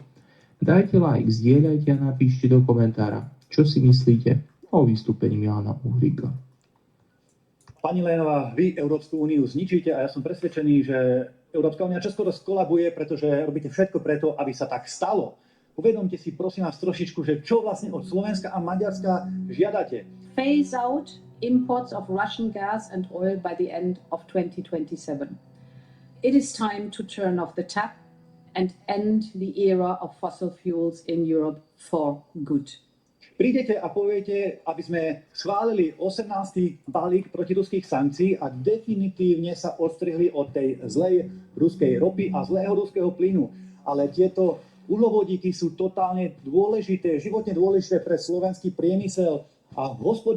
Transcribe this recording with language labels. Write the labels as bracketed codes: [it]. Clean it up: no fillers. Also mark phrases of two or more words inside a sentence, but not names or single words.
[sk] Dajte like, zdieľajte a napíšte do komentára, čo si myslíte o vystúpení Milana Uhríka. Pani Leyenová, vy Európsku úniu zničíte a ja som presvedčený, že Európska únia čoskoro skolabuje, pretože robíte všetko preto, aby sa tak stalo. Uvedomte si prosím vás trošičku, že čo vlastne od Slovenska a Maďarska žiadate. [en] Phase out imports of Russian gas and oil by the end of 2027. It is time to turn off the tap and end the era of fossil fuels in Europe for good. [sk] Prídete a poviete, aby sme schválili 18. balík protiruských sankcií a definitívne sa odstrihli od tej zlej ruskej ropy a zlého ruského plynu. Ale tieto uhlovodíky sú totálne dôležité, životne dôležité pre slovenský priemysel a hospodárstvo.